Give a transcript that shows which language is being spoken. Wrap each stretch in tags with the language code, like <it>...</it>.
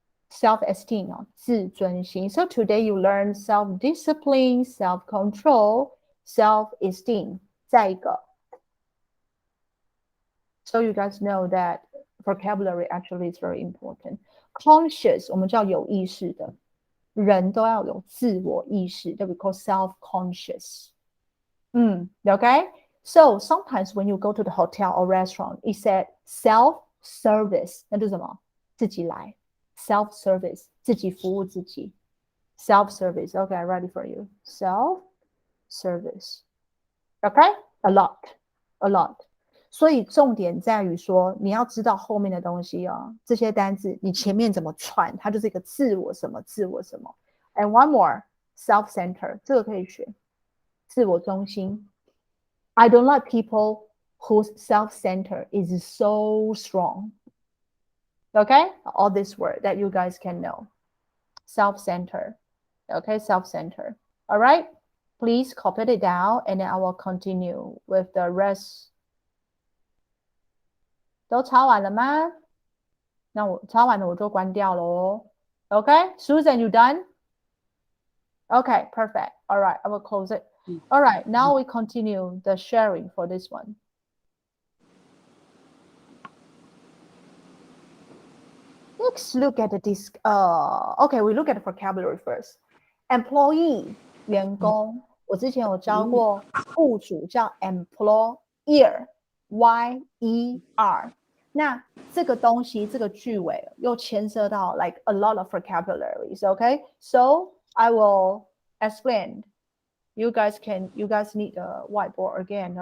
<en>Self-esteem, 自尊心。 So today you learn self-discipline, self-control, self-esteem.</en> <zh>再一个。</zh> <en>So you guys know that vocabulary actually is very important.</en> <zh>Conscious, 我们叫有意识的。人都要有自我意识</zh> <en>that we call self-conscious.</en> <zh>Okay?</zh> <en>So sometimes when you go to the hotel or restaurant, it said self-service.</en> <zh>那是什么？自己来。 Self-service, 自己服务自己。</zh> <en>Self-service. Okay, I'm ready for you. Self-service. Okay? A lot.</en> <zh>所以重点在于说，你要知道后面的东西哦，这些单字你前面怎么串，它就是一个自我什么。</zh> <en>And one more, self-centered,</en> <zh>这个可以学，自我中心。</zh> <en>I don't like people whose self-centered is so strong. Okay, all this word that you guys can know. Self-centered. Okay, self-centered. All right, please copy it down, and then I will continue with the rest.</en> <zh>都抄完了吗？那我抄完了我就关掉了哦。</zh> <en>Okay, Susan, you done? Okay, perfect. All right, I will close it. All right, now we continue the sharing for this one. Let's look at this. Okay, we look at the vocabulary first. Employee, 员工。</en> <zh>我之前有教过雇主叫 employer, Y-E-R. 那这个东西，这个句尾又牵涉到</zh> <en>like a lot of vocabularies. Okay, so I will explain. You guys need a whiteboard again.</en>